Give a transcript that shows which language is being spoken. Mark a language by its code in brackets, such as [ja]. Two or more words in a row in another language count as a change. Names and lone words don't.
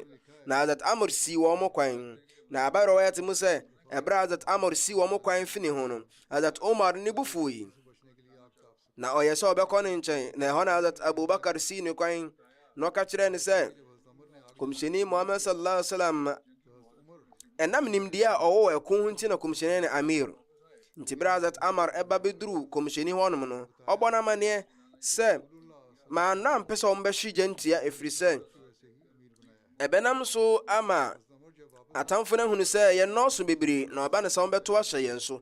[ak] Na Hazrat Amr si wɔn kwan. Na abayɛ wɔyɛ mu sɛ ɛberɛ Hazrat Amr si wɔn kwan fini ho no Hazrat Umar ne bufu yi na ɔyɛ sɛ ɔbɛkɔ ne nkyɛn na ɛhɔ na Hazrat Abubakar si ne kwan na ɔka kyerɛ ne sɛ kɔmhyɛni Muhammad [ar] صلى الله عليه وسلم [ak] ɛnam nimdeɛ a ɔwɔ ɛko ho nti na kɔmhyɛni ne amir. Nti berɛ Hazrat Amr ɛba bɛduru kɔmhyɛni hɔnom no ɔbɔ no amanneɛ sɛ maana mpɛ sɛ ɔmbɛhye gyantia ɛfiri sɛ ɛbɛnam so ama atamfo no ahunu sɛ yɛn nɔɔso bebree na ɔba ne sɛ ɔmbɛto ahyɛ yɛn so.